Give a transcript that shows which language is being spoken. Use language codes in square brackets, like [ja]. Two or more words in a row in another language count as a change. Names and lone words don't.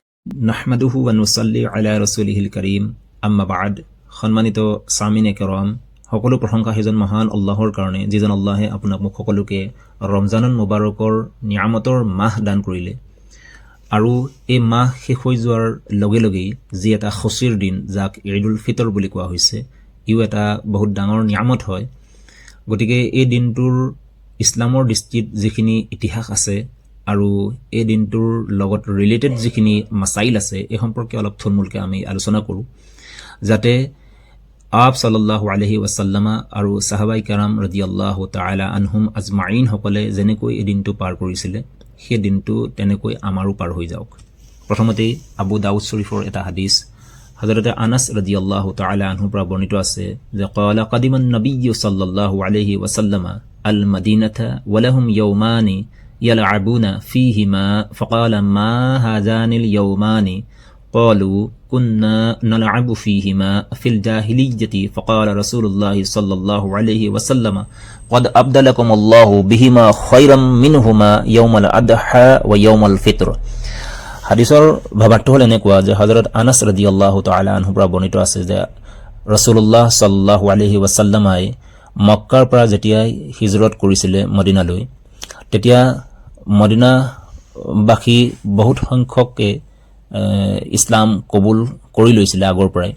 [ar] نحمده ونصلي على رسوله الكريم أما بعد. [as] সম্মানিত [ur] سامعین کرام, [as] সকলো প্ৰশংসা সেইজন মহান আল্লাহৰ কাৰণে যিজন আল্লাহে আপোনাক মোক সকলোকে ৰমজানুল মুবাৰকৰ নিয়ামতৰ মাহ দান কৰিলে আৰু এই মাহ শেষ হৈ যোৱাৰ লগে লগেই যি এটা খুচিৰ দিন যাক ঈদুল ফিতৰ বুলি কোৱা হৈছে, ইও এটা বহুত ডাঙৰ নিয়ামত হয়। গতিকে এই দিনটোৰ ইছলামৰ দৃষ্টিত যিখিনি ইতিহাস আছে আৰু এই দিনটোৰ লগত ৰিলেটেড যিখিনি মাছাইল আছে, এই সম্পৰ্কে অলপ থুলমূলকৈ আমি আলোচনা কৰোঁ, যাতে আপ [ar] صلى الله عليه وسلم [as] আৰু [ur] صحابۂ کرام [ar] رضي الله تعالى عنهم أجمعين [as] সকলে যেনেকৈ এই দিনটো পাৰ কৰিছিলে, সেই দিনটো তেনেকৈ আমাৰো পাৰ হৈ যাওক। প্ৰথমতেই আবু দাউদ শৰীফৰ এটা হাদিছ হযৰতে আনাস [ar] رضي الله تعالى عنه [as] পৰা বৰ্ণিত আছে যে [ar] قال قدم النبي صلى الله عليه وسلم المدينة ولهم يومان يلعبون فيهما فقال ما هذان اليومان قالوا كنا نلعب فيهما في الجاهلية فقال رسول الله صلى الله عليه وسلم قد أبدلكم الله بهما خيرا منهما يوم الأضحى ويوم الفطر। [as] হাদিছৰ ভাবাৰ্থ হ'ল এনেকুৱা যে হযরত আনাস [ar] رضي الله تعالى عنه [as] পৰা বৰ্ণিত আছে যে ৰাসূলুল্লাহ [ar] صلى الله عليه وسلم [as] মক্কাৰ পৰা যেতিয়া হিজৰত কৰিছিলে মদিনালৈ, তেতিয়া মদিনাবাসী বহুত সংখ্যকে ইছলাম কবুল কৰি লৈছিলে আগৰ পৰাই।